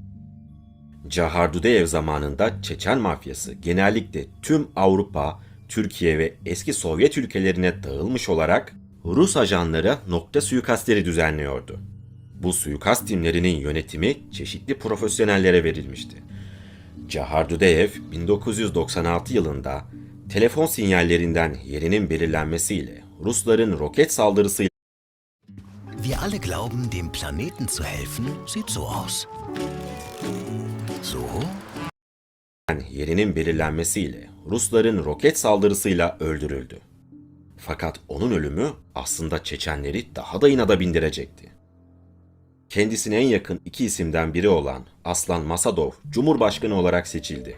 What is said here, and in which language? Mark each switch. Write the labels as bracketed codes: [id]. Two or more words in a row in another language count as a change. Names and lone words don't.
[tr] Cahar Dudayev zamanında Çeçen mafyası genellikle tüm Avrupa, Türkiye ve eski Sovyet ülkelerine dağılmış olarak Rus ajanlara nokta suikastleri düzenliyordu. Bu suikast timlerinin yönetimi çeşitli profesyonellere verilmişti. Cahar Dudayev 1996 yılında telefon sinyallerinden yerinin belirlenmesiyle Rusların roket saldırısıyla [de] Wir alle glauben, dem Planeten zu helfen, sieht so aus. So? [tr] yerinin belirlenmesiyle Rusların roket saldırısıyla öldürüldü. Fakat onun ölümü aslında Çeçenleri daha da inada bindirecekti. Kendisine en yakın iki isimden biri olan Aslan Masadov Cumhurbaşkanı olarak seçildi.